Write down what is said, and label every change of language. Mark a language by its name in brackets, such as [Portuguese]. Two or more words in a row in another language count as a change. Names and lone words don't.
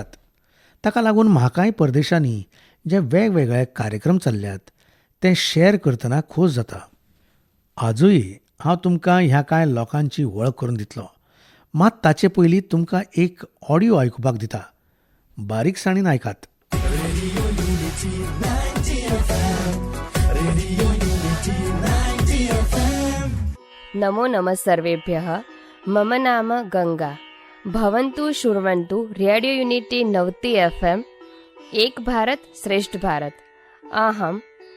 [Konkani] ताका लागून म्हाकाय परदेशांनी जे वेगवेगळे कार्यक्रम चल्ल्यात ते शॅर करतना खोस जाता. आजूय हांव तुमकां ह्या कांय लोकांची वळख करून दितलो, मात ताचे पयलीं तुमकां एक ऑडियो आयकुपाक दिता. बारीकसाणीन आयकात. [Sanskrit] नमो नमः सर्वेभ्यः. मम नाम गंगा. भवन्तु शृण्वन्तु रेडियो यूनिटी 90 FM. [Hindi] एक भारत श्रेष्ठ भारत.